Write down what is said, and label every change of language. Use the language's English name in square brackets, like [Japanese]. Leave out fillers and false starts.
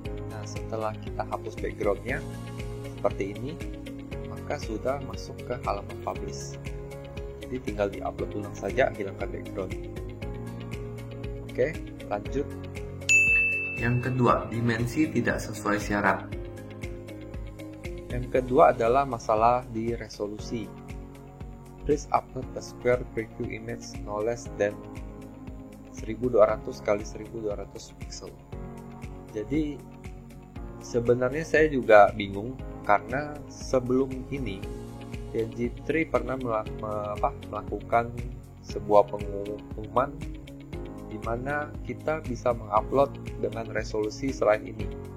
[Indonesian] Nah, setelah kita hapus backgroundnya seperti ini, maka sudah masuk ke halaman publish. Jadi tinggal di-upload ulang saja, hilangkan background. Oke, lanjut. Yang kedua, dimensi tidak sesuai syarat. Yang kedua adalah masalah di resolusi. [English] Please upload a square preview image no less than 1200 x 1200 pixel. [Indonesian] Jadi sebenarnya saya juga bingung karena sebelum ini PNG3 pernah melakukan sebuah pengumuman di mana kita bisa mengupload dengan resolusi selain ini.